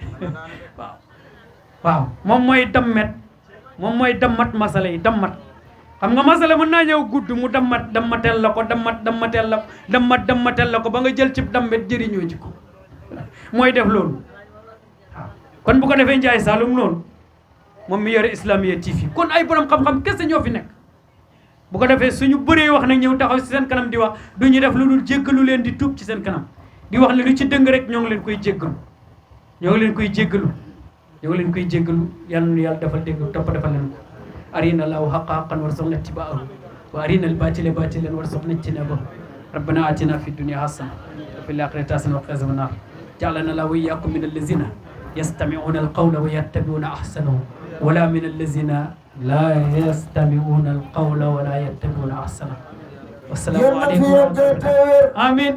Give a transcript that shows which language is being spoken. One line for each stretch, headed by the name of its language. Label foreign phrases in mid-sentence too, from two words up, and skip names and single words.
Wolof: waaw moom mooy dammat masala yi dammat xam nga masala mën naa ñëw gudd mu dammatel la ko dammatel la ko ba nga jël ci dammet jëriñoo ci ko mooy def loolu waaw kon bu ko defee Njaay Saloum noonu moom mi yore Islamia TV kon ay borom xam-xam kese ñoo fi nekk bu ko defee suñu bëree wax nag ñëw taxaw ci seen kanam di wax du ñu def lu dul jéggalu leen di tuub ci seen kanam di wax ne lu ci dëng rek ñoo ngi leen koy jéggalu yal na yàlla defal dégg topp defal leen ko
Arabic: أرنا الله الحق حقا وارزقنا اتباعه وأرنا الباطل باطلا وارزقنا اجتنابه ربنا آتنا في الدنيا حسنة وفي الآخرة حسنة وقنا عذاب النار جعلنا الله وإياكم من الذين يستمعون القول ويتبعون أحسنه ولا من الذين لا يستمعون القول ولا يتبعون أحسنه والسلام عليكم ورحمة الله آمين